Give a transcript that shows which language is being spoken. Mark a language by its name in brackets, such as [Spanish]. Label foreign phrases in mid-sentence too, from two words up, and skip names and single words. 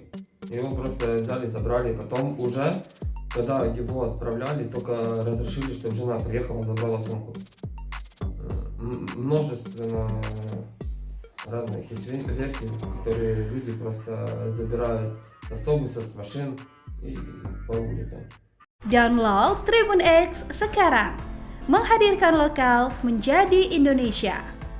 [Russian] Его просто взяли, забрали. Потом уже, когда его отправляли, только разрешили, чтобы жена приехала, забрала сумку. Множественно разных есть версий, которые люди просто забирают с автобусов, с машин и по улицам. [Indonesian] Download Tribun X sekarang, menghadirkan lokal menjadi Indonesia.